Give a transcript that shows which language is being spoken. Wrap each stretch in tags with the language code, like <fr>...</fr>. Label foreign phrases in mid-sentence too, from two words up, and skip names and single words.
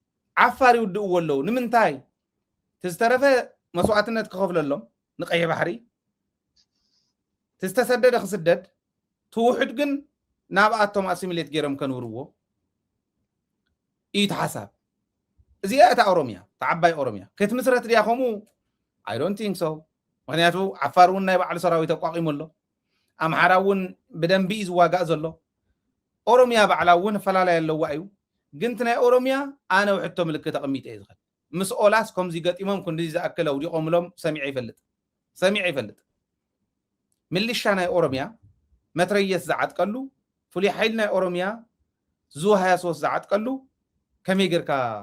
<ti>ዓፋር ይውድእዎ ኣለዉ ንምንታይ ትዝተረፈ መስዋዕትነት ክኸፍለሎም ንቀይሕ ባሕሪ ትዝተሰደደ ክስደድ ትውሕድ ግን ናብኣቶም ኣሲሚሌት ገይሮም ከንብርዎ እዩ ተሓሳብ እዚኣ እታ ኦሮምያ ተዓባይ ኦሮምያ ክትምስረት ድያ ከምኡ</ti> <en>I don't think so</en> <ti>ምክንያቱ ዓፋር እውን ናይ ባዕሉ ሰራዊት ተቋቂሙ ኣሎ ኣምሓራ እውን ብደንቢ እዩ ዝዋጋእ ዘሎ ኦሮምያ ባዕላ እውን ፈላለየ ኣለዋ እዩ ግን ናይ ኦሮምያ ኣነ ውሕቶ ምልክት ኣቐሚጠ እየ ዝኽእል ምስ ኦላስ ከምዚ ገጢሞም ክንዲ ዝኣክል ኣውዲቖምሎም ሰሚዐ ይፈልጥ ምልሻ ናይ ኦሮምያ መትረየስ ዝዓጥቀሉ ፍሉይ ሓይሊ ናይ ኦሮምያ ዙ 23 ዝዓጥቀሉ ከመይ ጌርካ</ti>